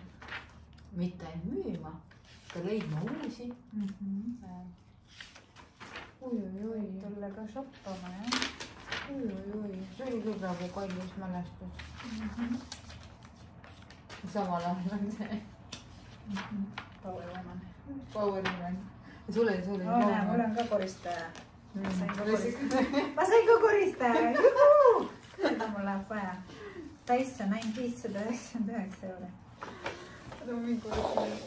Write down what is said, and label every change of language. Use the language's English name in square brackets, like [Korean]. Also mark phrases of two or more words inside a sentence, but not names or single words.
[Estonian] Mitte müüma, ka leidma uusi. Oi. Tulla ka shoppama, jah? Oi. See oli küll praegu kallis mälestus. Samal ajal on see. [English] Power woman. Power woman. [Estonian] Ja sul oli. Näe, mul on ka koristaja. Ma sain ka koristaja. Seda mul läheb vaja. Täis on ainult 599 euro. Seda on mingi koristaja.